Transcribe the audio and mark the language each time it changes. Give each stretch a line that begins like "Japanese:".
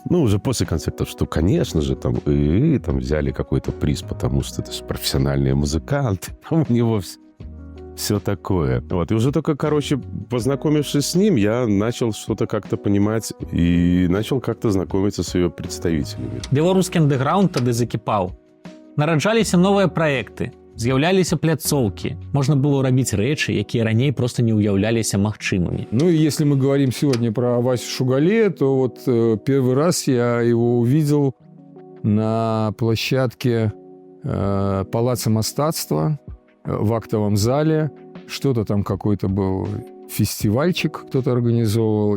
Russian: Ну, уже после концертов, что, конечно же, там там взяли какой-то приз, потому что это же профессиональные музыканты. Там у него все такое. Вот. И уже только, короче, познакомившись с ним, я начал что-то как-то понимать и начал как-то знакомиться с ее представителями.
Belarusian: Беларускі андэграунд тады закіпаў. Нараджаліся новыя праекты, з'яўляліся пляцоўкі. Можна было рабіць рэчы, якія раней просто не ўяўляліся магчымымі.
Russian: Ну и если мы говорим сегодня про Васю Шугалея, то вот первый раз я его увидел на площадке Палаца мастацтва в актовом зале. Что-то там какой-то был фестивальчик, кто-то организовывал.